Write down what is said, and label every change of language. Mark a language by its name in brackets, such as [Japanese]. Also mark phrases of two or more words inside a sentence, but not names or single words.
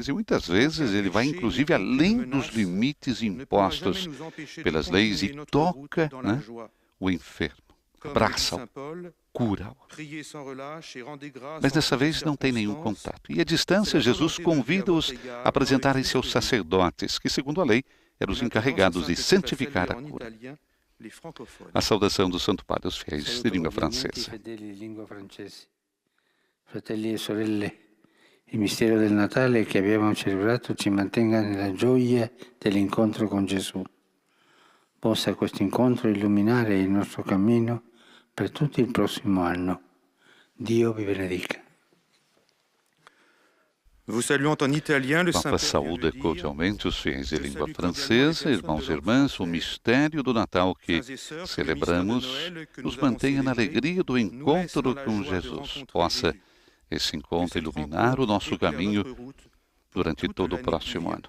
[Portuguese] E muitas vezes ele vai, inclusive, além dos limites impostos pelas leis e toca, o enfermo, abraça-o, cura-o. Mas dessa vez não tem nenhum contato. E à distância, Jesus convida-os a apresentarem-se aos sacerdotes, que, segundo a lei, eram os encarregados de santificar a cura. A saudação do Santo Padre aos fiéis de língua francesa. [Italian] Fratelli e sorelle, il mistero del Natale che abbiamo celebrato ci mantenga nella gioia dell'incontro con Gesù. Possa questo incontro illuminare il nostro cammino per tutto il prossimo anno. Dio vi benedica. [Portuguese] Papa saúda cordialmente os fiéis de língua francesa. Irmãos e irmãs, o mistério do Natal que celebramos nos mantenha na alegria do encontro com Jesus. Possa esse encontro iluminar o nosso caminho durante todo o próximo ano.